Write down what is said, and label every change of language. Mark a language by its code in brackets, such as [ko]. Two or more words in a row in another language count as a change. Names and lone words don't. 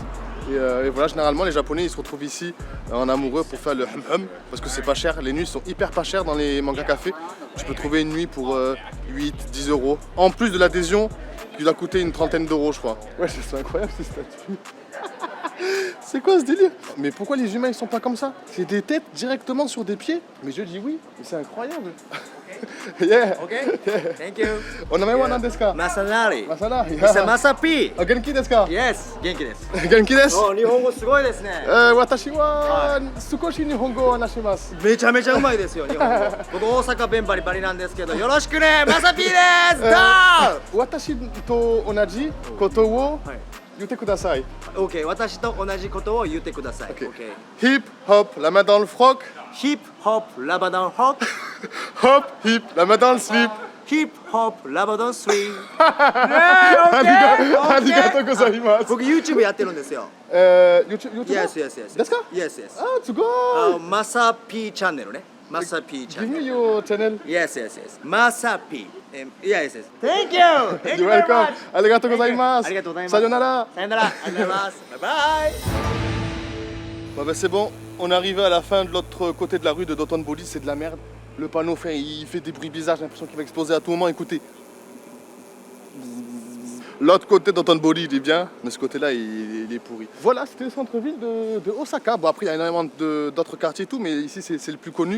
[fr] Et voilà, généralement les Japonais ils se retrouvent ici en amoureux pour faire le hum parce que c'est pas cher, les nuits sont hyper pas chères dans les mangas cafés. Tu peux trouver une nuit pour 8-10 euros. En plus de l'adhésion qui doit coûter une trentaine d'euros je crois. Ouais, c'est incroyable ces statues. C'est quoi ce délire? Mais pourquoi les humains ils sont pas comme ça? C'est des têtes directement sur des pieds? Mais je dis oui, mais c'est incroyable. [en] Yeah. Okay. Thank you. [ja] お名前は何ですか? Masanari. Masana. [en] Mr. Masapi. [ja] あ、元気ですか? Yes. 元気です。元気です。お、日本語すごいですね。私は少し日本語を話します。めちゃめちゃうまいですよ、日本語。僕大阪弁バリバリなんですけど、よろしくね、マサピーです。どう？私と同じことを言ってください。 OK、私と同じことを言ってください。OK。 [fr] Hip hop, la main dans le froc. Hip hop, Labadan Hawk. Hop, hip, la main dans le slip. Hip hop, Labadan Swing. [ja] ありがとうございます。僕 YouTube やってるんですよ。 YouTube? [en] Yes, yes, yes. [ja] ですか? [en] Yes, yes. [ja] あ、すごい。マサピーチャンネルね。マサピーチャ [en] Give [ja] ンネ [en] me [ja] ル。 [en] your channel. Yes, yes, yes. マサピー。Yes, yes. Thank you. Thank You're you very welcome. much. [ja] ありがとうございます。ありがとうございます。さよなら。さよなら。ありがとうございます。バイバイ。 [fr] Bon bah c'est bon, on est arrivé à la fin de l'autre côté de la rue de Dotonbori, c'est de la merde. Le panneau il fait des bruits bizarres, j'ai l'impression qu'il va exploser à tout moment, écoutez. L'autre côté d'Dotonbori il est bien, mais ce côté là il est pourri. Voilà, c'était le centre-ville de Osaka. Bon après il y a énormément d'autres quartiers et tout, mais ici c'est le plus connu.